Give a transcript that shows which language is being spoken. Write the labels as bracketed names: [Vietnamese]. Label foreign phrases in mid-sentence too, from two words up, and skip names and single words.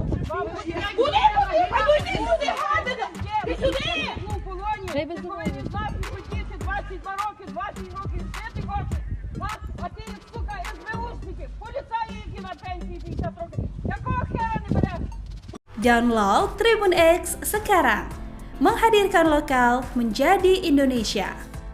[Ukrainian] Куди? А ну йди сюди, гадина! Ти сюди! Ну, в полоні. Ти повинен знати, хотіти 22 роки, 20 років жити хочеш. А ти, сука, СБУшники, поліцаї, які на пенсії 50 років. Якого хера не береш? [Indonesian] Download Tribun X sekarang, menghadirkan lokal menjadi Indonesia.